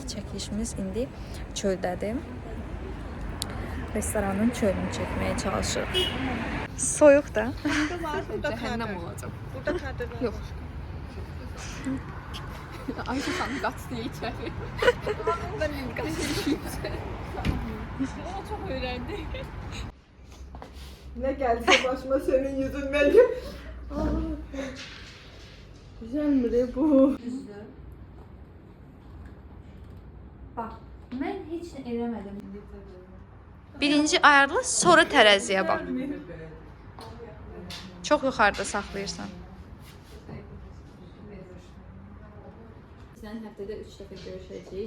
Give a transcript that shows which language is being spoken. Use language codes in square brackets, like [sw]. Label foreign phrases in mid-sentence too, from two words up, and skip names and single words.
[az] Çəkilişimiz indi çöldədir. Restoranın çölünü çəkməyə çalışırıq. Soyuq da. Cəhənnəm olacaq. Burada kadır var. Yox. Ayşə xanım qaçdı içəri. Ben indi qaçdım. [tr] O çok öğrendi. Ne gelse başıma senin yüzünden. Güzel mi de bu? [az] Bax, mən heç nə eləmədim. Birinci ayarla, sonra tərəziyə bax. Çox yuxarıda saxlayırsan. Sizdən həftədə 3 dəfə görüşəcəyik.